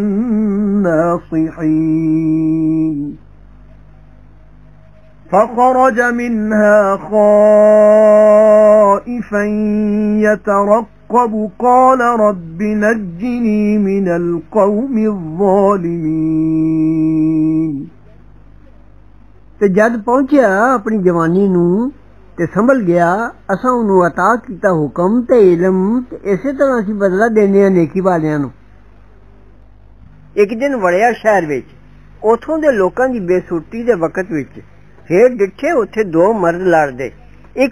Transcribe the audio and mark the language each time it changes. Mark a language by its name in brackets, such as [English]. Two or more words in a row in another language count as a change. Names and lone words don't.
[Arabic] الناصحين فخرج منها خائفا يترقب قال رب نجني من القوم الظالمين [Punjabi] ਤੇ ਜਦ ਪਹੁੰਚਿਆ ਆਪਣੀ ਜਵਾਨੀ ਨੂੰ ਤੇ ਸੰਭਲ ਗਿਆ ਅਸਾਂ ਉਹਨੂੰ عطا ਕੀਤਾ ਹੁਕਮ ਤੇ ਇਲਮ ਤੇ ਇਸੇ ਤਰ੍ਹਾਂ ਅਸੀਂ ਬਦਲਾ ਦੇਣੇ ਆ ਨੇਕੀ ਵਾਲਿਆਂ ਨੂੰ ਇੱਕ ਦਿਨ ਵੜਿਆ ਸ਼ਹਿਰ ਵਿੱਚ ਉਥੋਂ ਦੇ ਲੋਕਾਂ ਦੀ ਬੇਸੁੱਟੀ ਦੇ ਵਕਤ ਵਿੱਚ ਫੇਰ ਡਿੱਠੇ ਉੱਥੇ ਦੋ ਮਰਦ ਲੜਦੇ ਇੱਕ